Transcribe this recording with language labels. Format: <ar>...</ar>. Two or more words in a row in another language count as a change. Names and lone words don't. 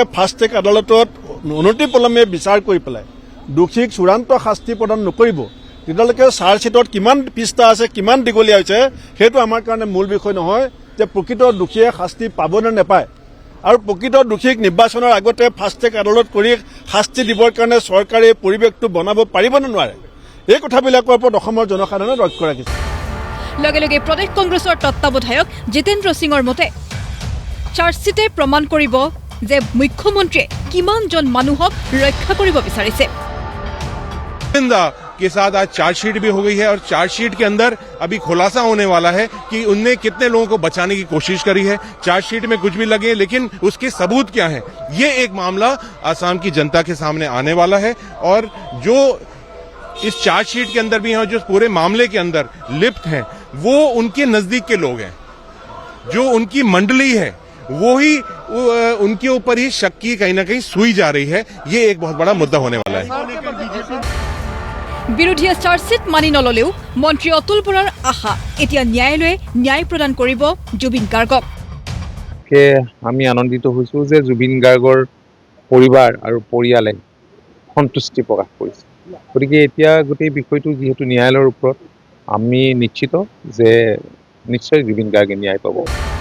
<as>ফাষ্ট ট্ৰেক আদালতত অনতিপলমে বিচাৰ কৰি পেলাই দোষীক চূড়ান্ত শাস্তি প্ৰদান নকৰিব তেতিয়ালৈকে চাৰ্জশ্বিটত কিমান পৃষ্ঠা আছে কিমান দীঘলীয়া হৈছে সেইটো আমাৰ কাৰণে মূল বিষয় নহয় যে প্ৰকৃত দোষীয়ে শাস্তি পাবনে নাপায় আৰু প্ৰকৃত দোষীক নিৰ্বাচনৰ আগতে ফাষ্ট ট্ৰেক আদালত কৰি শাস্তি দিবৰ কাৰণে চৰকাৰে পৰিৱেশটো বনাব পাৰিব নে নোৱাৰে এই কথাবিলাকৰ ওপৰত অসমৰ জনসাধাৰণে লক্ষ্য ৰাখিছে লগে লগে প্ৰদেশ কংগ্ৰেছৰ তত্ত্বাৱধায়ক জিতেন্দ্ৰ সিঙৰ মতে চাৰ্জশ্বিটে প্ৰমাণ কৰিব যে মুখ্যমন্ত্ৰীয়ে কিমানজন মানুহক ৰক্ষা কৰিব বিচাৰিছে</as> <hi>के साथ आज चार्जशीट भी हो गई है और चार्जशीट के अंदर अभी खुलासा होने वाला है कि उनने कितने लोगों को बचाने की कोशिश करी है चार्जशीट में कुछ भी लगे लेकिन उसके सबूत क्या है ये एक मामला असम की जनता के सामने आने वाला है और जो इस चार्जशीट के अंदर भी हैं जो पूरे मामले के अंदर लिप्त हैं वो उनके नजदीक के लोग हैं जो उनकी मंडली है वो ही उनके ऊपर ही शक की कहीं ना कहीं सुई जा रही है ये एक बहुत बड़ा मुद्दा होने वाला है</hi> <as>বিৰোধীয়ে চাৰ্জশ্বিট মানি নললেও মন্ত্ৰী অতুল বৰাৰ আশা এতিয়া ন্যায়ালয়ে ন্যায় প্ৰদান কৰিব জুবিন গাৰ্গক আমি আনন্দিত হৈছোঁ যে জুবিন গাৰ্গৰ পৰিবাৰ আৰু পৰিয়ালে সন্তুষ্টি প্ৰকাশ কৰিছে গতিকে এতিয়া গোটেই বিষয়টো যিহেতু ন্যায়ালয়ৰ ওপৰত আমি নিশ্চিত যে নিশ্চয় জুবিন গাৰ্গে ন্যায় পাব</as>